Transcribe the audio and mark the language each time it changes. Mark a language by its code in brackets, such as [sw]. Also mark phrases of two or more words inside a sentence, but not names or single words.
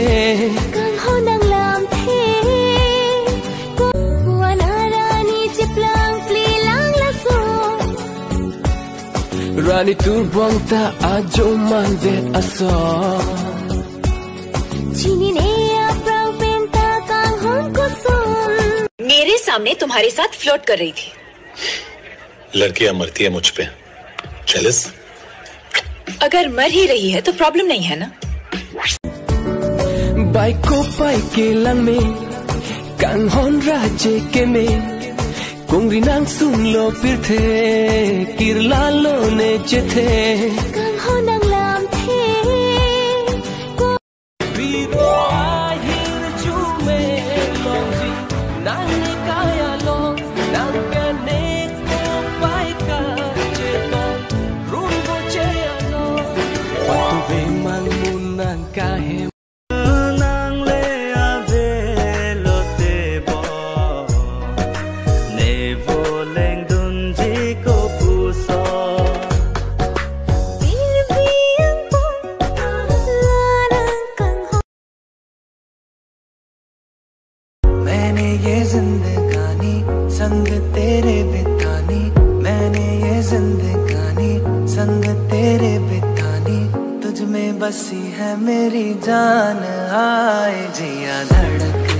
[mjw] kang honang lam the wana rani chiplang pli lang la so rani tur bong ta ajo man vet aso chini ne aprang penta kang hon ko sun [hi] मेरे सामने तुम्हारे साथ फ्लोट कर रही थी। लड़कियां मरती है मुझ पे। जेलस? अगर मर ही रही है तो प्रॉब्लम नहीं है ना? [mjw] bai ko pai ke lang me kang hon raje ke me kung rinang sung lo fir the kirla lo ne che the kang honang lam the Viro ahir chu me long ji nang ne kaya lo nang ke ne ko pai ka che to run go che ano patu ve mang mun nang ka he nang le ave lo te bo ne vo leng dun ji ko pu so bir biang pong larang kang hon [hi] मैंने ये जिंदगानी संग तेरे बितानी मैंने ये जिंदगानी संग तेरे बितानी तुझ में बसी है मेरी जान आए जिया धड़क